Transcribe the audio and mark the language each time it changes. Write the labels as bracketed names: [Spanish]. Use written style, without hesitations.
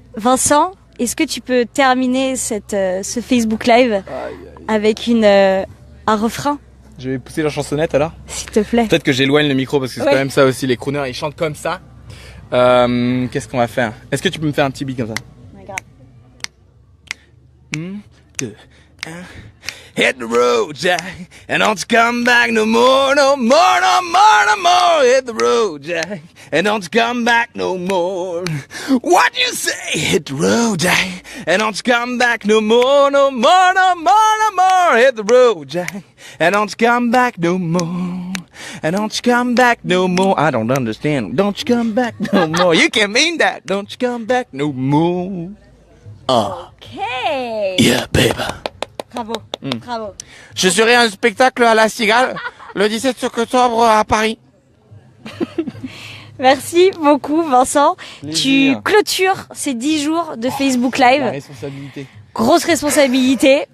[French] Vincent, est-ce que tu peux terminer ce Facebook Live avec un refrain ? Je vais pousser la chansonnette alors. S'il te plaît. Peut-être que j'éloigne le micro parce que c'est quand même ça aussi. Les crooners, ils chantent comme ça. Qu'est-ce qu'on va faire ? Est-ce que tu peux me faire un petit beat comme ça ? [English] Hit the road, Jack, and don't you come back no more, no more, no more, no more. Hit the road, Jack, and don't you come back no more. What you say? Hit the road, Jack, and don't you come back no more, no more, no more, no more. Hit the road, Jack, and don't you come back no more. And don't you come back no more. I don't understand. Don't you come back no more. You can mean that. Don't you come back no more. Ok. Yeah, baby. Bravo, bravo. [French] Je serai un spectacle à la Cigale le 17 octobre à Paris. Merci beaucoup, Vincent. Plaisir. Tu clôtures ces 10 jours de Facebook Live. La responsabilité. Grosse responsabilité.